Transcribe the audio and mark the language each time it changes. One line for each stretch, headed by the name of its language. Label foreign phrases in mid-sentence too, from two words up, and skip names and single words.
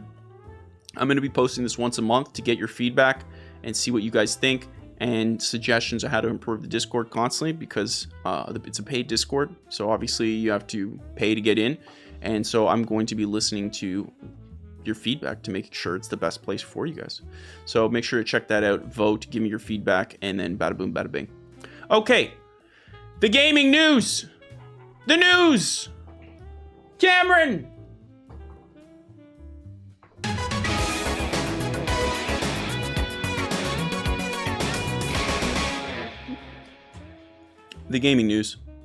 English: I'm going to be posting this once a month to get your feedback and see what you guys think and suggestions on how to improve the Discord constantly, because it's a paid Discord. So obviously you have to pay to get in. And so I'm going to be listening to your feedback to make sure it's the best place for you guys. So make sure to check that out, vote, give me your feedback, and then bada boom, bada bing. Okay, the gaming news. The news. Cameron. The gaming news.